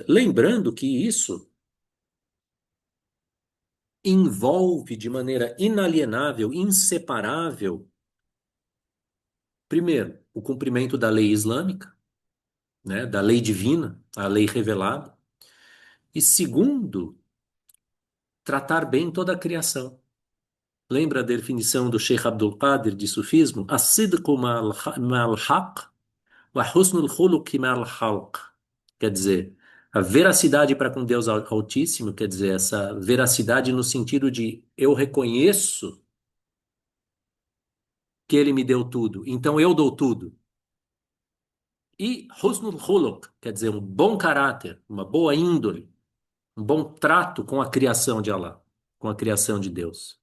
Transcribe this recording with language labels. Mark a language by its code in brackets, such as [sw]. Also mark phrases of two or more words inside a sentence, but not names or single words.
[pt] Lembrando que isso envolve de maneira inalienável, inseparável, primeiro, o cumprimento da lei islâmica, né, da lei divina, a lei revelada, e segundo, tratar bem toda a criação. Lembra a definição do Sheikh Abdul Qadir de sufismo? [ar] الصدق مع الحق و حسن الخلق مع الخلق. [pt] Quer dizer, a veracidade para com Deus Altíssimo, quer dizer, essa veracidade no sentido de eu reconheço que ele me deu tudo, então eu dou tudo. E [ar] حسن الخلق, [pt] quer dizer, um bom caráter, uma boa índole, um bom trato com a criação de Allah, com a criação de Deus.